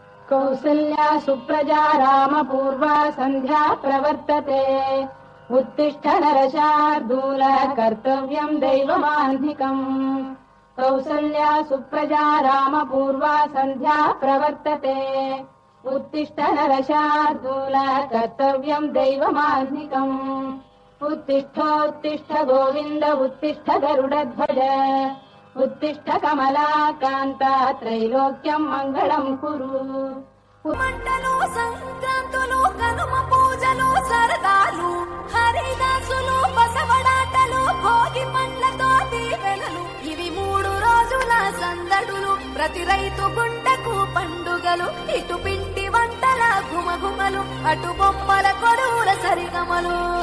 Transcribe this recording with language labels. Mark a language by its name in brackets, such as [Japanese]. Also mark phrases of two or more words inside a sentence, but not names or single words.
[Sanskrit] కౌసల్యా సుప్రజా రామ పూర్వా సంధ్యా ప్రవర్తతే उत्तिष्ठ नरशार्दूल कर्तव्यं दैवमान्धिकम् कौसल्या सुप्रजा राम पूर्वा सन्ध्या प्रवर्तते उत्तिष्ठ नरशार्दूल कर्तव्यं दैवमान्धिकम् उत्तिष्ठोत्तिष्ठ गोविन्द उत्तिष्ठ गरुडध्वज उत्तिष्ठ कमलाकान्ता त्रैलोक्यं मङ्गलं कुरु [Telugu] మంటలు సంక్రాంతులు కనుమ పూజలు సరదాలు హరిదాసులు బసవడాటలు భోగి పండ్లతో దీవెనలు ఇవి 3 రోజుల సందడులు ప్రతి రైతు గుండెకు పండుగలు ఇటు పిండి వంటల గుమగుమలు అటు బొమ్మల కొడువుల సరిగమలు